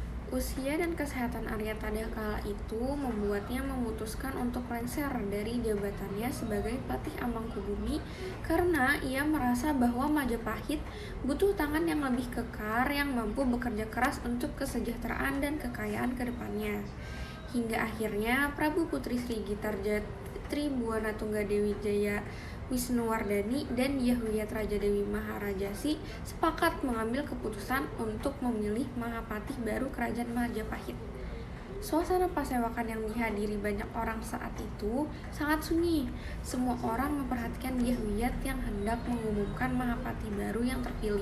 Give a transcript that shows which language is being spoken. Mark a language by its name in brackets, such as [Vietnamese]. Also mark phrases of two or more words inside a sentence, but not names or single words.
[Indonesian] Usia dan kesehatan Arya Tadah kala itu membuatnya memutuskan untuk lengser dari jabatannya sebagai Patih Amangkubumi karena ia merasa bahwa Majapahit butuh tangan yang lebih kekar yang mampu bekerja keras untuk kesejahteraan dan kekayaan ke depannya. Hingga akhirnya Prabu Putri Sri Gitarja Tribuana Tunggadewi Jaya Wisnuwardani dan Yahuyat Raja Dewi Maharajasi sepakat mengambil keputusan untuk memilih Mahapatih baru Kerajaan Majapahit. Suasana pasewakan yang dihadiri banyak orang saat itu sangat sunyi. Semua orang memperhatikan Yahuyat yang hendak mengumumkan Mahapatih baru yang terpilih.